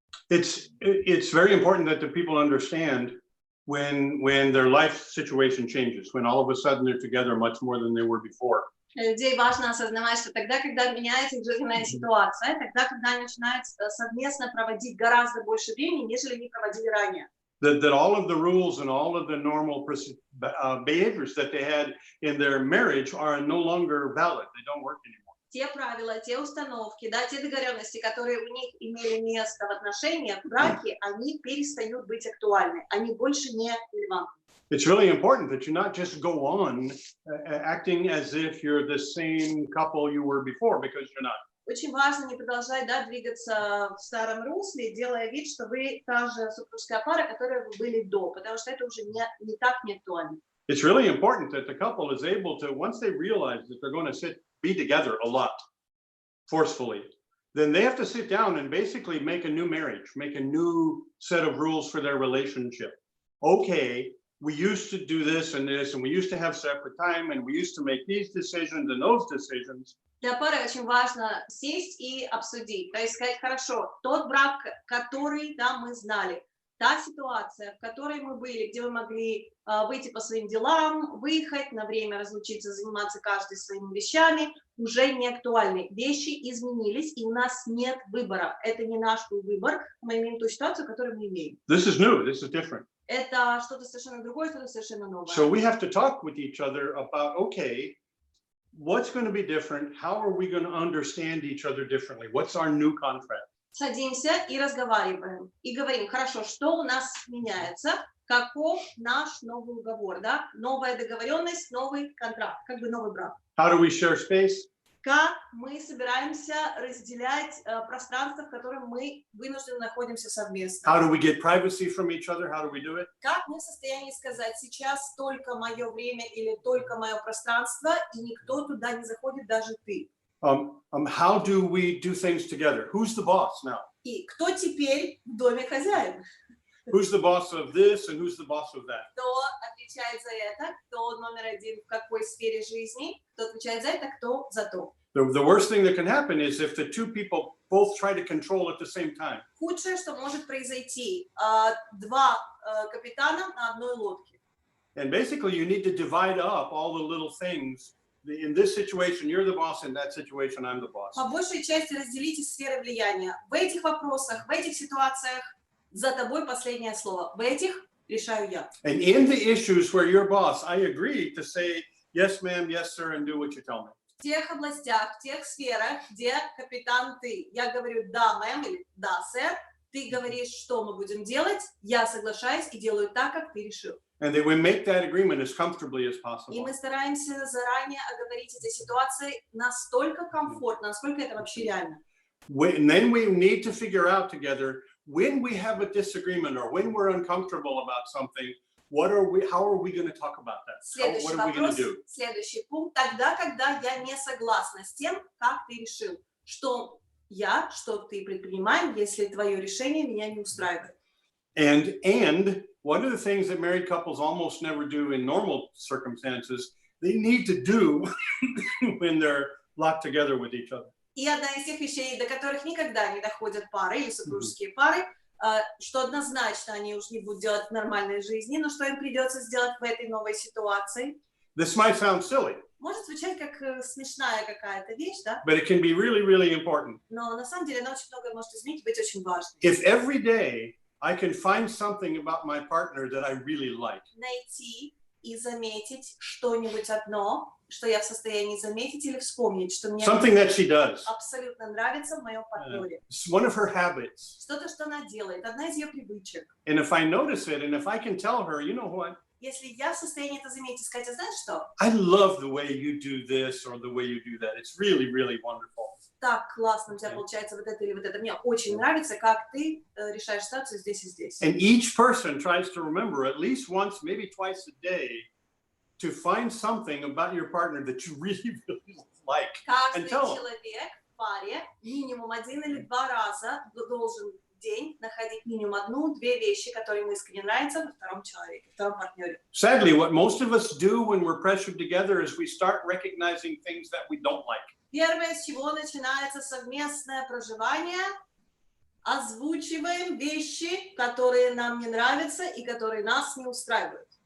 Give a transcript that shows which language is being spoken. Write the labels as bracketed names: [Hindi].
[English] It's very important that the people understand when their life situation changes, when all of a sudden they're together much more than they were before. [Russian] Для людей важно осознавать, что тогда, когда меняется их жизненная ситуация, тогда, когда они начинают совместно проводить гораздо больше времени, нежели они проводили ранее. [English] That all of the rules and all of the normal behaviors that they had in their marriage are no longer valid. They don't work anymore. [Russian] Те правила, те установки, да, те договоренности, которые у них имели место в отношениях, в браке, они перестают быть актуальны, они больше не релевантны. [English] It's really important that you not just go on acting as if you're the same couple you were before, because you're not. [Russian] Очень важно не продолжать, да, двигаться в старом русле, делая вид, что вы та же супружеская пара, которой вы были до, потому что это уже не так не актуально. [English] It's really important that the couple is able to, once they realize that they're going to be together a lot, forcefully, then they have to sit down and basically make a new marriage, make a new set of rules for their relationship. Okay, we used to do this, and we used to have separate time, and we used to make these decisions and those decisions. [Russian] Для пары очень важно сесть и обсудить, то есть сказать, хорошо, тот брак, который, да, мы знали, та ситуация, в которой мы были, где вы могли выйти по своим делам, выехать, на время разлучиться, заниматься каждый своими вещами, уже не актуальны. Вещи изменились, и у нас нет выбора. Это не наш выбор, мы имеем ту ситуацию, которую мы имеем. [English] This is new, this is different. [Russian] Это что-то совершенно другое, что-то совершенно новое. [English] So we have to talk with each other about, okay, what's going to be different? How are we going to understand each other differently? What's our new contract? [Russian] Садимся и разговариваем. И говорим, хорошо, что у нас меняется, каков наш новый уговор, да? Новая договоренность, новый контракт, как бы новый брак. [English] How do we share space? [Russian] Как мы собираемся разделять пространство, в котором мы вынуждены находимся совместно. [English] How do we get privacy from each other? How do we do it? [Russian] Как мы в состоянии сказать, сейчас только мое время или только мое пространство, и никто туда не заходит, даже ты. [English] How do we do things together? Who's the boss now? [Russian] И кто теперь в доме хозяин? [English] Who's the boss of this and who's the boss of that? [Russian] Кто отвечает за это, кто номер один в какой сфере жизни, кто отвечает за это, кто за то. [English] The worst thing that can happen is if the two people both try to control at the same time. [Russian] Худшее, что может произойти, два капитана на одной лодке. [English] And basically you need to divide up all the little things. In this situation, you're the boss. In that situation, I'm the boss. [Russian] По большей части разделите сферы влияния. В этих вопросах, в этих ситуациях за тобой последнее слово. В этих решаю я. [English] And in the issues where you're boss, I agree to say yes, ma'am, yes, sir, and do what you tell me. [Russian] В тех областях, в тех сферах, где капитан ты. Я говорю да, мэм, или да, сэр. Ты говоришь, что мы будем делать. Я соглашаюсь и делаю так, как ты решил. [English] And that we make that agreement as comfortably as possible. [Russian] И мы стараемся заранее оговорить эти ситуации настолько комфортно, насколько это вообще реально. [English] And then we need to figure out together when we have a disagreement or when we're uncomfortable about something, how are we going to talk about that? What are we going to do? [Russian] Следующий пункт. Тогда, когда я не согласна с тем, как ты решил, что ты предпринимаем, если твое решение меня не устраивает. [English] And one of the things that married couples almost never do in normal circumstances, they need to do when they're locked together with each other. [Russian] И одна из тех вещей, до которых никогда не доходят пары или супружеские пары, что однозначно они уж не будут делать в нормальной жизни, но что им придется сделать в этой новой ситуации. [English] This might sound silly. [Russian] Может звучать как смешная какая-то вещь, да? [English] But it can be really, really important. [Russian] Но на самом деле она очень много может изменить и быть очень важной. [English] If every day I can find something about my partner that I really like. [Russian] Найти и заметить что-нибудь одно, что я в состоянии заметить или вспомнить, что мне [English] something that she does. [Russian] Абсолютно нравится в моем партнере. [English] One of her habits. [Russian] Что-то, что она делает, одна из ее привычек. [English] And if I notice it, and if I can tell her, you know what? [Russian] Если я в состоянии это заметить и сказать, а знаешь что? [English] I love the way you do this or the way you do that. It's really, really wonderful. [Russian] так классно у тебя получается вот это или вот это. Мне очень нравится, как ты решаешь ситуацию здесь и здесь. [English] And each person tries to remember at least once, maybe twice a day, to find something about your partner that you really, really like and [Russian] Каждый [English] tell them. [Russian] человек в паре минимум 1 или 2 раза должен в день находить минимум 1-2 вещи, которые ему искренне нравятся во втором человеке, во втором партнере. [English] Sadly, what most of us do when we're pressured together is we start recognizing things that we don't like. [Russian] Первое, с чего начинается совместное проживание, озвучиваем вещи, которые нам не нравятся и которые нас не устраивают.